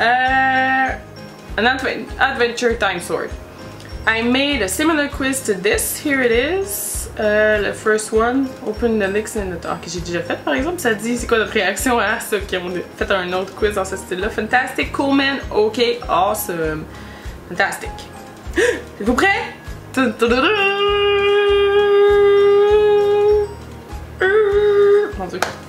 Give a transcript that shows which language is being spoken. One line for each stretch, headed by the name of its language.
English: An Adventure Time Sword. I made a similar quiz to this, here it is. Le first one, open the links in the...
French: Ok, j'ai déjà fait par exemple, ça dit c'est quoi notre réaction à ça, ok, on a fait un autre quiz dans ce style-là.
English: Fantastic, cool man, ok, awesome. Fantastic.
French: Êtes-vous prêts? Mon dieu.